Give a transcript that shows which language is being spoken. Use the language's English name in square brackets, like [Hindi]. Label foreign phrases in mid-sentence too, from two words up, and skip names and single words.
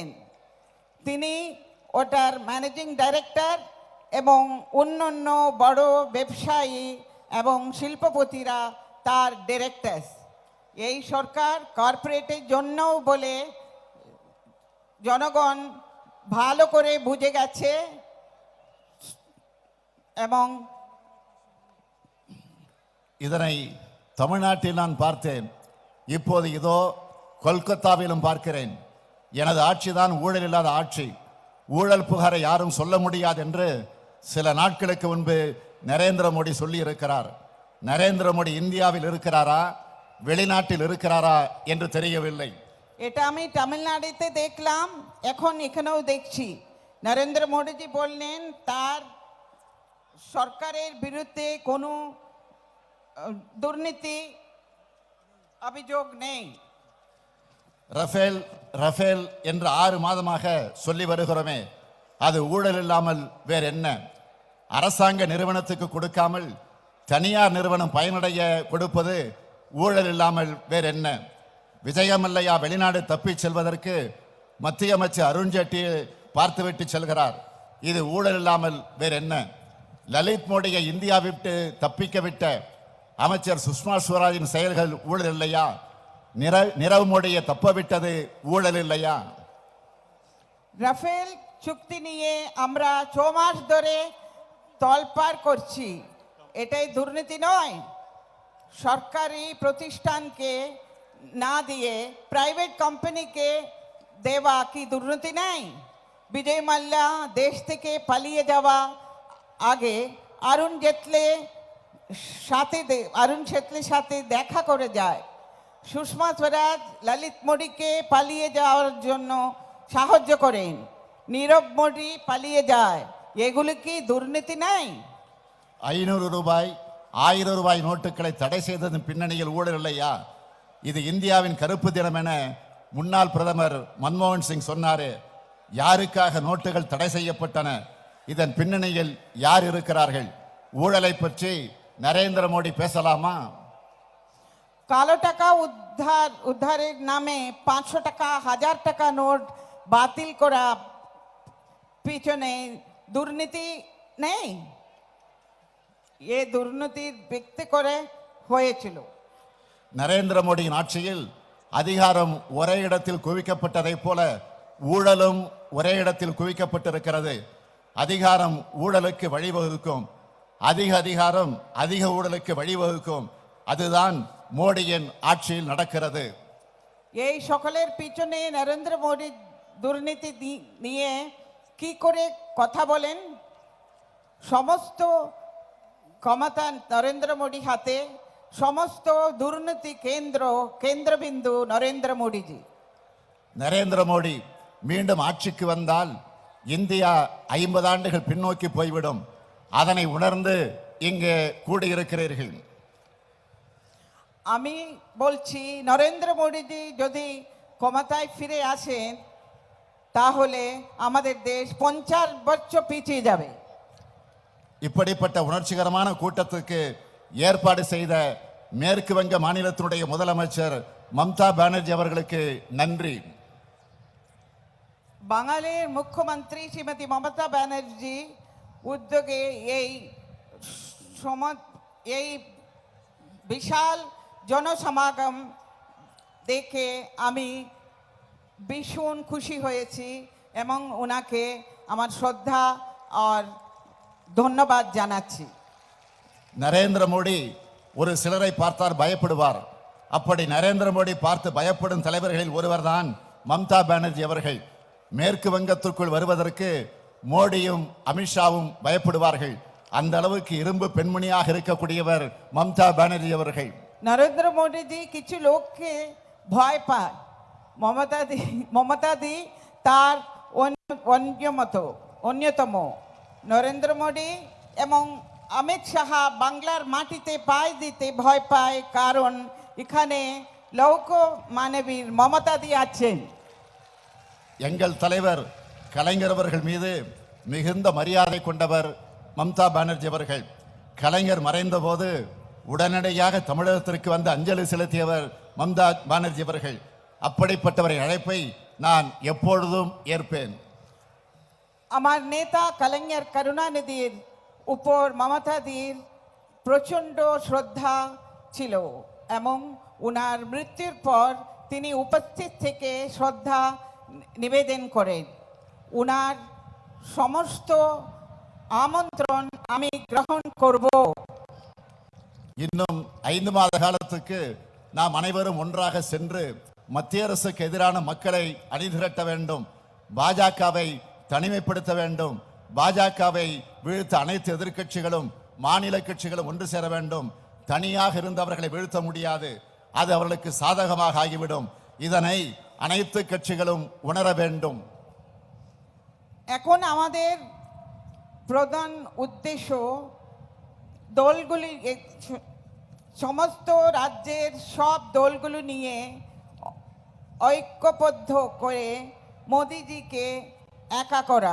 [Bangla] তিনি ওটার [English] managing director [Bangla] এবং অন্যান্য বড় ব্যবসায়ী এবং শিল্পপতিরা তার ডিরেক্টর. এই সরকার কর্পোরেটের জন্যও বলে জনগণ ভালো করে বুঝে গেছে এবং [Tamil] இதனை தமிழ்நாட்டில் நான் பார்த்தேன். இப்போது இதோ கொல்கத்தாவிலும் பார்க்கிறேன். எனது ஆட்சிதான் ஊழல் இல்லாத ஆட்சி, ஊழல் புகாரை யாரும் சொல்ல முடியாது என்று சில நாட்களுக்கு முன்பு நரேந்திர மோடி சொல்லி இருக்கிறார். நரேந்திர மோடி இந்தியாவில் இருக்கிறாரா வெளிநாட்டில் இருக்கிறாரா என்று தெரியவில்லை. [Bangla] এটা আমি তামিলনাড়ুতে দেখলাম, এখন এখানেও দেখছি. নরেন্দ্র মোদীজি বললেন তার সরকারের বিরুদ্ধে কোনো দুর্নীতি অভিযোগ নেই. [Tamil] ரஃபேல் ரஃபேல் என்று 6 மாதமாக சொல்லி வருகிறோமே, அது ஊழல் இல்லாமல் வேற என்ன? அரசாங்க நிறுவனத்துக்கு கொடுக்காமல் தனியார் நிறுவனம் பயனடைய கொடுப்பது ஊழல் இல்லாமல் வேற என்ன? விஜயமல்லையா வெளிநாடு தப்பிச் செல்வதற்கு மத்திய அமைச்சர் அருண்ஜேட்லி பார்த்துவிட்டு செல்கிறார். இது ஊழல் இல்லாமல் வேற என்ன? லலித் மோடியை இந்தியா விட்டு தப்பிக்க விட்ட அமைச்சர் சுஷ்மா ஸ்வராஜின் செயல்கள் ஊழல் இல்லையா? நிரவ் மோடியை தப்ப விட்டது ஊழல் இல்லையா? [Bangla] রাফেল চুক্তি নিয়ে আমরা 6 মাস ধরে তলপাড় করছি, এটাই দুর্নীতি নয়? সরকারি প্রতিষ্ঠানকে না দিয়ে [English] private company [Bangla] দেওয়া কি দুর্নীতি নেই? বিজয় মাল্যা দেশ থেকে পালিয়ে যাওয়া আগে অরুণ জেটলির সাথে দেখা করে যায়। সুষমা স্বরাজ ললিত মোদীকে পালিয়ে যাওয়ার জন্য সাহায্য করেন, নীরব মোদী পালিয়ে যায়, এগুলো কি দুর্নীতি নাই? [Tamil] 500 ரூபாய் 1000 ரூபாய் நோட்டுகளை தடை செய்ததன் பின்னணியில் ஊழல் இல்லையா? இது இந்தியாவின் கருப்பு தினம் என முன்னாள் பிரதமர் மன்மோகன் சிங் சொன்னாரே. யாருக்காக நோட்டுகள் தடை செய்யப்பட்டன? இதன் பின்னணியில் யார் இருக்கிறார்கள்? ஊழலை பற்றி நரேந்திர மோடி பேசலாமா? [Bangla] কালো টাকা উদ্ধারের নামে 500 টাকা 1000 টাকা নোট বাতিল করা পিছনে দুর্নীতি নেই? এ দুর্নীতির ব্যক্তি করে হয়েছিল। [Tamil] நரேந்திர மோடியின் ஆட்சியில் அதிகாரம் ஒரே இடத்தில் குவிக்கப்பட்டதைப் போல ஊழலும் ஒரே இடத்தில் குவிக்கப்பட்டிருக்கிறது. அதிகாரம் ஊழலுக்கு வழிவகுக்கும், அதிக அதிகாரம் அதிக ஊழலுக்கு வழிவகுக்கும். அதுதான் மோடியின் ஆட்சியில் நடக்கிறது. [Bangla] এই সকলের পিছনে নরেন্দ্র মোদী দুর্নীতি নিয়ে কি করে কথা বলেন? সমস্ত ক্ষমতা নরেন্দ্র মোদী হাতে, সমস্ত দুর্নীতি কেন্দ্রবিন্দু নরেন্দ্র মোদীজি. [Tamil] நரேந்திர மோடி மீண்டும் ஆட்சிக்கு வந்தால் இந்தியா 50 ஆண்டுகள் பின்னோக்கி போய்விடும். அதனை உணர்ந்து இங்கே கூடியிருக்கிறீர்கள். [Bangla] আমি বলছি নরেন্দ্র মোদীজি যদি ক্ষমতায় ফিরে আসেন তাহলে আমাদের দেশ 50 বছর পিছিয়ে যাবে. [Tamil] இப்படிப்பட்ட உணர்ச்சிகரமான கூட்டத்துக்கு ஏற்பாடு செய்த மேற்கு வங்க மாநிலத்தினுடைய முதலமைச்சர் மம்தா பானர்ஜி அவர்களுக்கு நன்றி. [Bangla] বাঙালির মুখ্যমন্ত্রী শ্রীমতী মমতা ব্যানার্জি উদ্যোগে এই বিশাল জনসমাগম দেখে আমি ভীষণ খুশি হয়েছি এবং ওনাকে আমার শ্রদ্ধা আর ধন্যবাদ জানাচ্ছি. [Tamil] நரேந்திர மோடி ஒரு சிலரை பார்த்தார் பயப்படுவார். அப்படி நரேந்திர மோடி பார்த்து பயப்படும் தலைவர்களில் ஒருவர்தான் மம்தா பானர்ஜி அவர்கள். மேற்கு வங்கத்திற்குள் வருவதற்கு மோடியும் அமித்ஷாவும் பயப்படுவார்கள். அந்த அளவுக்கு இரும்பு பெண்மணியாக இருக்கக்கூடியவர் மம்தா பானர்ஜி அவர்கள். [Bangla] নরেন্দ্র মোদীজি কিছু লোককে ভয় পায়, মমতাদি তার অন্যতম. নরেন্দ্র মোদী এবং অমিত শাহ বাংলার মাটিতে পায়ে দিতে ভয় পায়, কারণ এখানে লৌহ মানবীর মমতাদি আছেন. [Tamil] எங்கள் தலைவர் கலைஞர் அவர்கள் மீது மிகுந்த மரியாதை கொண்டவர் மம்தா பானர்ஜி அவர்கள். கலைஞர் மறைந்த போது உடனடியாக தமிழகத்திற்கு வந்து அஞ்சலி செலுத்தியவர் மம்தா பானர்ஜி அவர்கள். அப்படிப்பட்டவரை அழைப்பை நான் எப்பொழுதும் ஏற்பேன். [Bangla] আমার নেতা কলিঙ্গের করুণানিধির উপর মমতাদির প্রচণ্ড শ্রদ্ধা ছিল এবং ওনার মৃত্যুর পর তিনি উপস্থিত থেকে শ্রদ্ধা নিবেদন করেন. ওনার সমস্ত আমন্ত্রণ আমি গ্রহণ করব. [Tamil] இன்னும் 5 மாத காலத்துக்கு நாம் அனைவரும் ஒன்றாக சென்று மத்திய அரசுக்கு எதிரான மக்களை அணிதிரட்ட வேண்டும். பாஜகவை தனிமைப்படுத்த வேண்டும். பாஜகவை வீழ்த்த அனைத்து எதிர்க்கட்சிகளும் மாநில கட்சிகளும் ஒன்று சேர வேண்டும். தனியாக இருந்து அவர்களை வீழ்த்த முடியாது. அது அவர்களுக்கு சாதகமாக ஆகிவிடும். இதனை அனைத்து கட்சிகளும் உணர வேண்டும். [Bangla] এখন আমাদের প্রধান উদ্দেশ্য দলগুলি, সমস্ত রাজ্যের সব দলগুলো নিয়ে ঐক্যবদ্ধ করে মোদিজিকে একা করা.